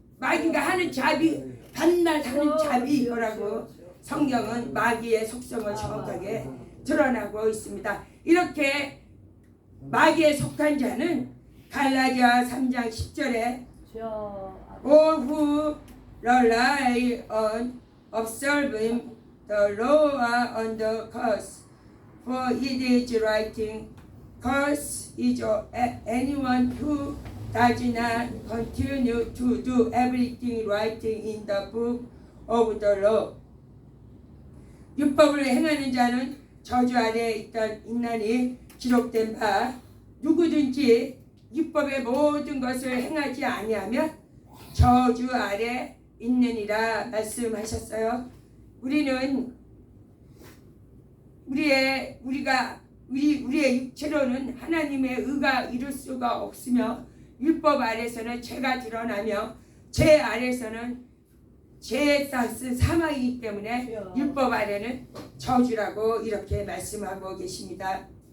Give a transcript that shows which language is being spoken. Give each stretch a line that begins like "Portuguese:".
Korean: 마귀가 하는 잡이 밤낮 하는 잡이 이거라고 성경은 마귀의 속성을 정확하게 드러나고 있습니다. 이렇게 마귀에 속한 자는 갈라디아 3장 10절에
English: All who rely on observing the law are under curse, for it is writing, curse is anyone who does not continue to do everything writing in the book of the law.
Korean: 율법을 행하는 자는 저주 아래에 있나니 기록된 바 누구든지 율법의 모든 것을 행하지 아니하면 저주 아래 있느니라 말씀하셨어요. 우리는 우리의 육체로는 하나님의 의가 이룰 수가 없으며 율법 아래서는 죄가 드러나며 죄 아래서는 죄의 싹은 사망이기 때문에 율법 아래는 저주라고 이렇게 말씀하고 계십니다.